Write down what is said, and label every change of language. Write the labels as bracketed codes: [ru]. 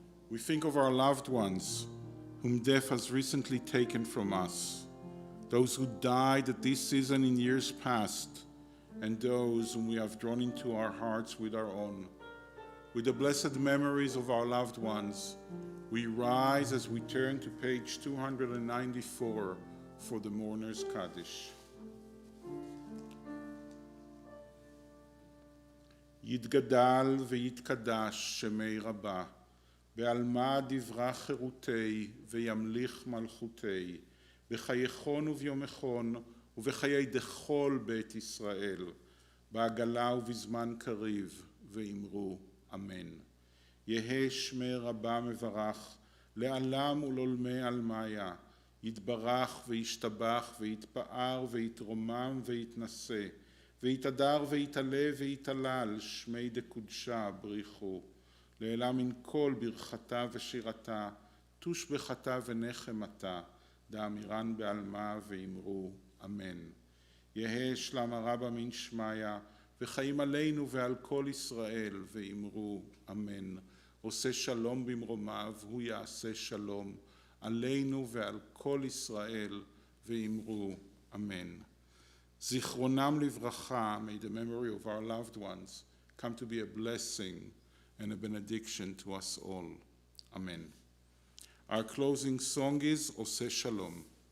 [en] We think of our loved ones whom death has recently taken from us, those who died at this season in years past, and those whom we have drawn into our hearts with our own. With the blessed memories of our loved ones, we rise as we turn to page 294 for the Mourner's Kaddish. [arc] יתגדל ויתקדש שמי רבה, בעלמא דברה חירותי וימליך מלכותי, בחייכון וביומכון ובחיי דכל בית ישראל, בעגלה ובזמן קריב, ואמרו אמן. יהא שמי רבה מברך, לעלם ולעולמי עלמיה, יתברך וישתבח ויתפאר ויתרומם ויתנשא, ויתהדר ויתעלה ויתהלל, שמי דקודשה בריחו, לעילה מן כל ברכתה ושירתה, תושבחתה ונחמתה, דאמירן בעלמה ואמרו אמן. יהא שלם הרבה מן שמיה, וחיים עלינו ועל כל ישראל, ואמרו אמן. [he] עושה שלום במרומיו, הוא יעשה שלום, עלינו ועל כל ישראל, ואמרו אמן. זיכרונם לברכה, [en] may the memory of our loved ones come to be a blessing and a benediction to us all. Amen. Our closing song is עושה שלום.